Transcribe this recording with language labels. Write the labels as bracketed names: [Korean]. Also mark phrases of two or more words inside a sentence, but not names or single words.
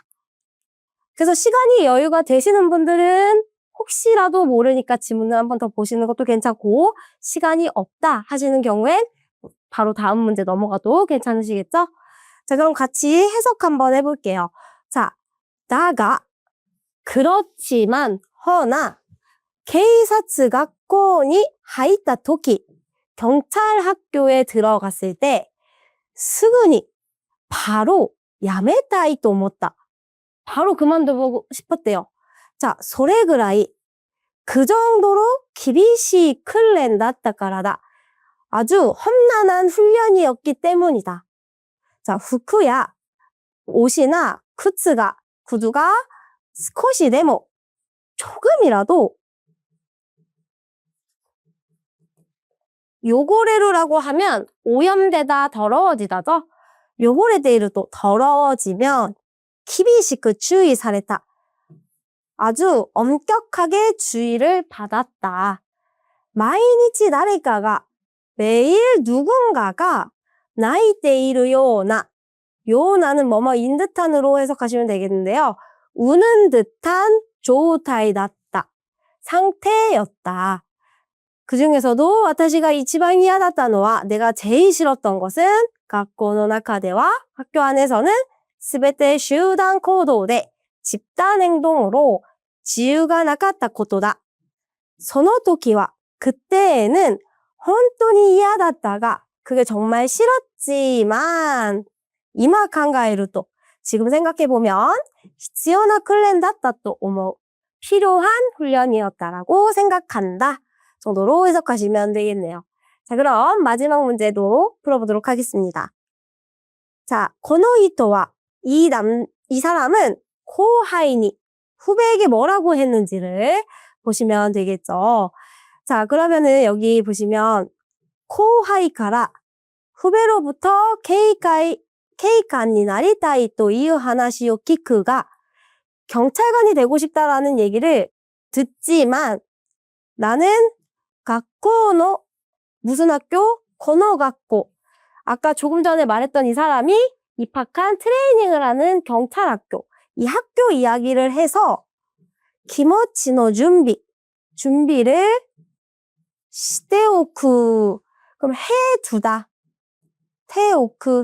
[Korean] 그래서 시간이 여유가 되시는 분들은 혹시라도 모르니까 지문을 한 번 더 보시는 것도 괜찮고 시간이 없다 하시는 경우엔 바로 다음 문제 넘어가도 괜찮으시겠죠? 자, 그럼 같이 해석 한번 해볼게요. 자, 다가 그렇지만 허나 [Japanese] 警察学校に入った時 [Korean] 경찰 학교에 들어갔을 때 [Japanese] すぐに [Korean] 바로 [Japanese] やめたいと思った. [Korean] 바로 그만두고 싶었대요. 자, [Japanese] それぐらい [Korean] 그 정도로 [Japanese] 厳しい訓練だったからだ. [Korean] 아주 험난한 훈련이었기 때문이다. 자, 服や 옷이나 구두가 少しでも 조금이라도 요고레루라고 하면 오염되다, 더러워지다죠. 요고레데이루도 더러워지면 [Japanese] 厳しく注意された. [Korean] 아주 엄격하게 주의를 받았다. [Japanese] 毎日誰かが [Korean] 매일 누군가가 [Japanese] 泣いているような [Korean] 요나는 뭐뭐인 듯한으로 해석하시면 되겠는데요. 우는 듯한 조타이다. 상태였다. 그 중에서도 [Japanese] 私が一番嫌だったのは [Korean] 내가 제일 싫었던 것은 [Japanese] 学校の中では [Korean] 학교 안에서는 [Japanese] すべて集団行動で [Korean] 집단 행동으로 [Japanese] 自由がなかったことだ. その時は 그때에는 本当に嫌だったが [Korean] 그게 정말 싫었지만 [Japanese] 今考えると [Korean] 지금 생각해보면 [Japanese] 必要な訓練だったと思う. [Korean] 필요한 훈련이었다라고 생각한다. 정도로 해석하시면 되겠네요. 자, 그럼 마지막 문제도 풀어보도록 하겠습니다. 자, [Japanese] この人は [Korean] 이 사람은 고하이니 후배에게 뭐라고 했는지를 보시면 되겠죠. 자, 그러면은 여기 보시면 고하이から 후배로부터 [Japanese] 警官になりたいという話を聞くが [Korean] 경찰관이 되고 싶다라는 얘기를 듣지만 나는 학교의 무슨 학교? [Japanese] この学校. [Korean] 아까 조금 전에 말했던 이 사람이 입학한 트레이닝을 하는 경찰학교. 이 학교 이야기를 해서 기모치노 준비를 しておく. 그럼 해두다. [Japanese] ておく.